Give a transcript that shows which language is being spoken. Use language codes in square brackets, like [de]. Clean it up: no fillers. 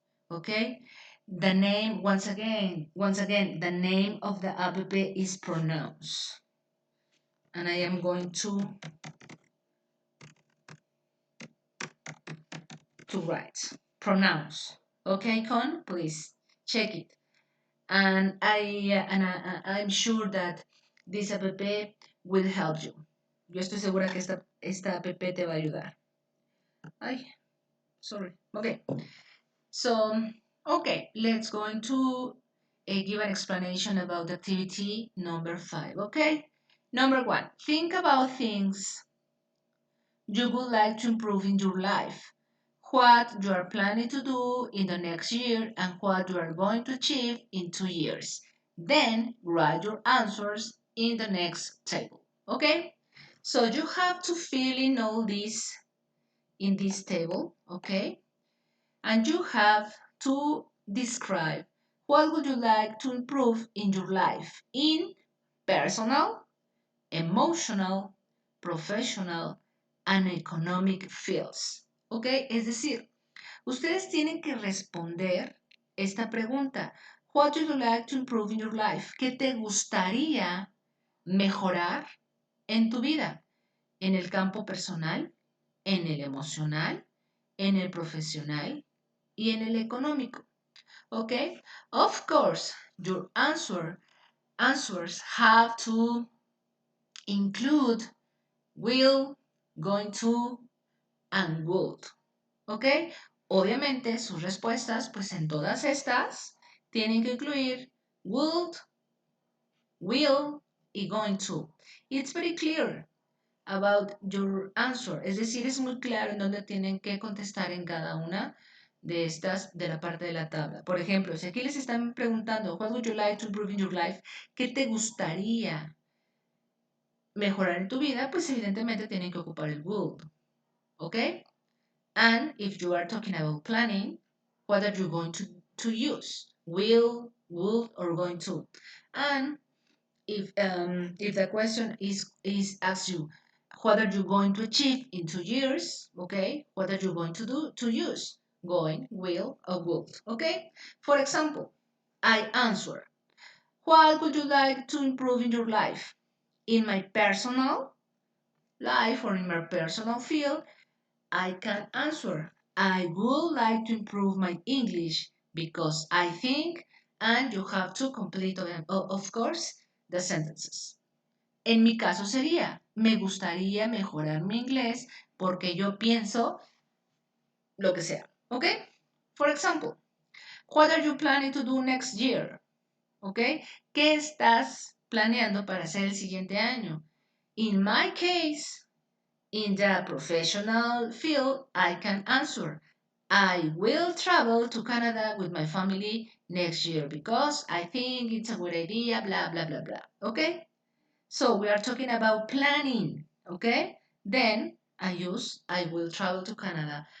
[en] Okay, the name once again the name of the app is pronounced, and I am going to write pronounce. Okay, Con, please check it. And I'm sure that this app will help you. [es] Yo estoy segura que esta app te va a ayudar. [en] Ay, sorry. Okay. So, okay, let's go into give an explanation about activity number 5. Okay. Number 1, think about things you would like to improve in your life, what you are planning to do in the next year, and what you are going to achieve in 2 years. Then write your answers in the next table. Okay? So you have to fill in all this in this table, okay? And you have to describe what would you like to improve in your life in personal, emotional, professional, and economic fields. ¿Ok? [es] Es decir, ustedes tienen que responder esta pregunta. [en] What would you like to improve in your life? [es] ¿Qué te gustaría mejorar en tu vida? En el campo personal, en el emocional, en el profesional y en el económico. ¿Ok? [en] Of course, your answers have to include will, going to, and would. ¿Ok? [es] Obviamente sus respuestas, pues en todas estas, tienen que incluir would, will y going to. [en] It's very clear about your answer. [es] Es decir, es muy claro en dónde tienen que contestar en cada una de estas de la parte de la tabla. Por ejemplo, si aquí les están preguntando, [en] what would you like to improve in your life? [es] ¿Qué te gustaría mejorar en tu vida? Pues evidentemente tienen que ocupar el would. ¿Ok? [en] And if you are talking about planning, what are you going to use? Will, would, or going to? And if the question is asked you, what are you going to achieve in 2 years? Okay, what are you going to do to use? Going, will, or would. Okay, for example, I answer, what would you like to improve in your life? In my personal life or in my personal field, I can answer, I would like to improve my English because I think, and you have to complete, of course, the sentences. [es] En mi caso sería, me gustaría mejorar mi inglés porque yo pienso lo que sea. ¿Ok? [en] For example, what are you planning to do next year? ¿Ok? [es] ¿Qué estás planeando para hacer el siguiente año? [en] In my case, in the professional field, I can answer, I will travel to Canada with my family next year because I think it's a good idea, blah, blah, blah, blah. ¿Ok? So we are talking about planning, okay? Then I will travel to Canada.